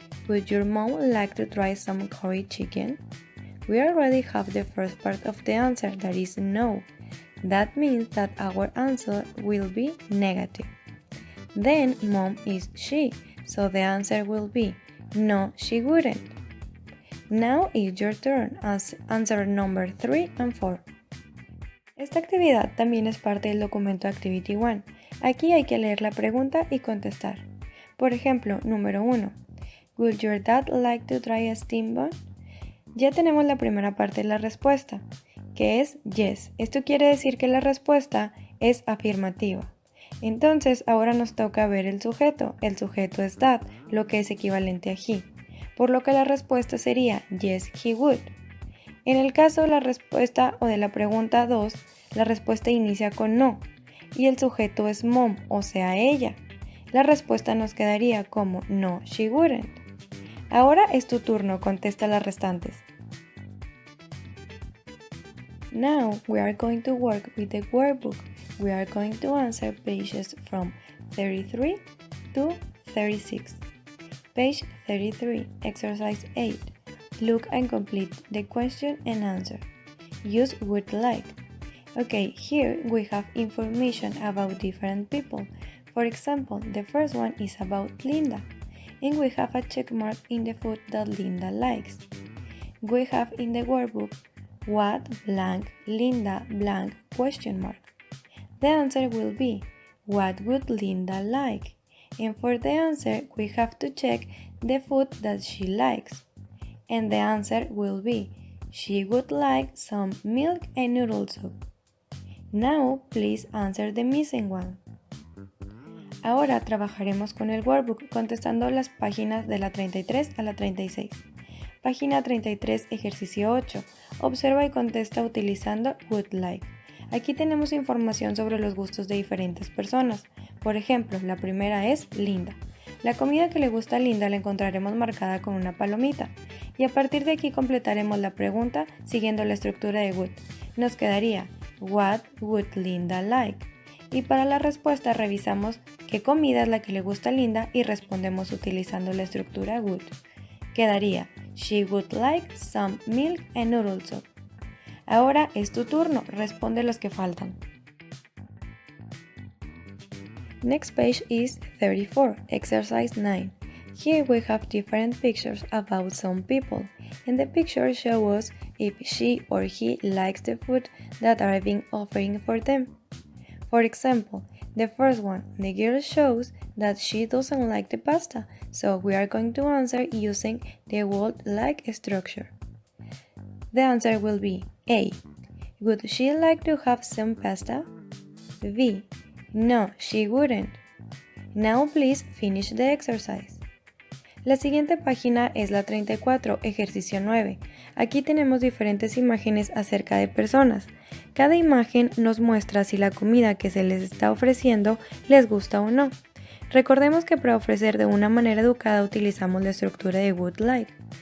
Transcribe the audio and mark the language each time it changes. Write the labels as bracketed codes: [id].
[en] Would your mom like to try some curry chicken? We already have the first part of the answer, that is no. That means that our answer will be negative. Then mom is she, so the answer will be no, she wouldn't. Now is your turn, as answer number 3 and 4. [es] Esta actividad también es parte del documento Activity 1. Aquí hay que leer la pregunta y contestar. Por ejemplo, número 1. [en] Would your dad like to try a steam bun? [es] Ya tenemos la primera parte de la respuesta, que es yes. Esto quiere decir que la respuesta es afirmativa. Entonces, ahora nos toca ver el sujeto. El sujeto es that, lo que es equivalente a he. Por lo que la respuesta sería [en] yes, he would. [es] En el caso de la respuesta o de la pregunta 2, la respuesta inicia con no y el sujeto es mom, o sea, ella. La respuesta nos quedaría como [en] no, she wouldn't. [es] Ahora es tu turno, contesta las restantes. [en] Now we are going to work with the workbook. We are going to answer pages from 33 to 36. Page 33, exercise 8. Look and complete the question and answer. Use would like. Okay, here we have information about different people. For example, the first one is about Linda, and we have a check mark in the food that Linda likes. We have in the workbook what blank Linda blank question mark. The answer will be what would Linda like? And for the answer we have to check the food that she likes. And the answer will be she would like some milk and noodle soup. Now please answer the missing one. [es] Ahora trabajaremos con el workbook contestando las páginas de la 33 a la 36. Página 33, ejercicio 8. Observa y contesta utilizando would like. Aquí tenemos información sobre los gustos de diferentes personas. Por ejemplo, la primera es Linda. La comida que le gusta a Linda la encontraremos marcada con una palomita. Y a partir de aquí completaremos la pregunta siguiendo la estructura de would. Nos quedaría [en] What would Linda like? [es] Y para la respuesta revisamos qué comida es la que le gusta a Linda y respondemos utilizando la estructura would. Quedaría [en] She would like some milk and noodle soup. [es] Ahora es tu turno, responde los que faltan. [en] Next page is 34, exercise 9. Here we have different pictures about some people, and the pictures show us if she or he likes the food that are being offered for them. For example, the first one, the girl shows that she doesn't like the pasta, so we are going to answer using the would like structure. The answer will be A. Would she like to have some pasta? B. No, she wouldn't. Now please finish the exercise. [es] La siguiente página es la 34, ejercicio 9. Aquí tenemos diferentes imágenes acerca de personas. Cada imagen nos muestra si la comida que se les está ofreciendo les gusta o no. Recordemos que para ofrecer de una manera educada utilizamos la estructura de would like.